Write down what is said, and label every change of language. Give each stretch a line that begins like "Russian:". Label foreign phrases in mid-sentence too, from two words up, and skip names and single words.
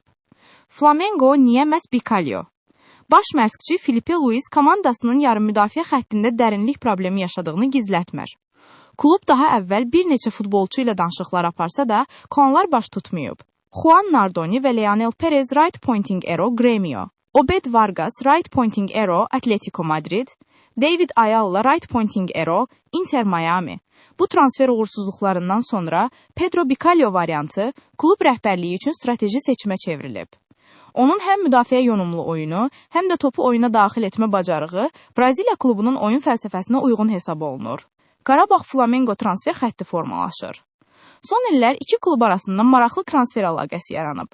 Azerbaijani: Flamengo niyə məhz Bicalho? Baş məşqçi Filipe Luis komandasının yarım müdafiə xəttində dərinlik problemi yaşadığını gizlətmir. Klub daha əvvəl bir neçə futbolçu ilə danışıqlar aparsa da, konular baş tutmayıb. Juan Nardoni və Leonel Perez
English: Right Pointing Arrow
Azerbaijani: Gremio, Obed Vargas
English: Right Pointing Arrow
Azerbaijani: Atletico Madrid, David Ayala
English: Right Pointing Arrow
Azerbaijani: Inter Miami. Bu transfer uğursuzluqlarından sonra Pedro Bicalho variantı klub rəhbərliyi üçün strateji seçimə çevrilib. Onun həm müdafiə yönümlü oyunu, həm də topu oyuna daxil etmə bacarığı Braziliya klubunun oyun fəlsəfəsinə uyğun hesab olunur. Qarabağ Flamengo transfer xətti formalaşır. Son illər iki klub arasında maraqlı transfer əlaqəsi yaranıb.